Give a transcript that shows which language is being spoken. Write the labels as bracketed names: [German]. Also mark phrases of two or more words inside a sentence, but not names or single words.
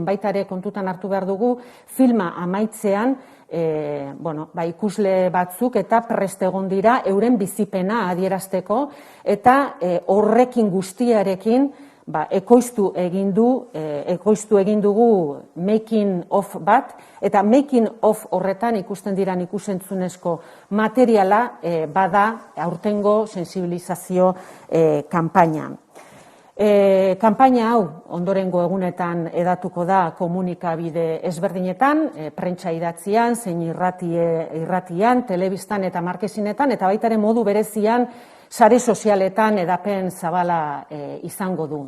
[Basque] baita ere kontutan hartu behar dugu, filma amaitzean, ikusle batzuk eta prest egon dira euren bizipena adierazteko eta horrekin guztiarekin ekoiztu egin dugu [English] making of [Basque] bat, eta [English] making of [Basque] horretan ikusten diran ikusentzunezko materiala bada aurtengo sensibilizazio kanpaina. Kanpaina hau ondorengo egunetan edatuko da komunikabide ezberdinetan, prentsa idatzian, zein irratian, telebistan eta markezinetan, eta baita ere modu berezian sare sozialetan edapen zabala izango du.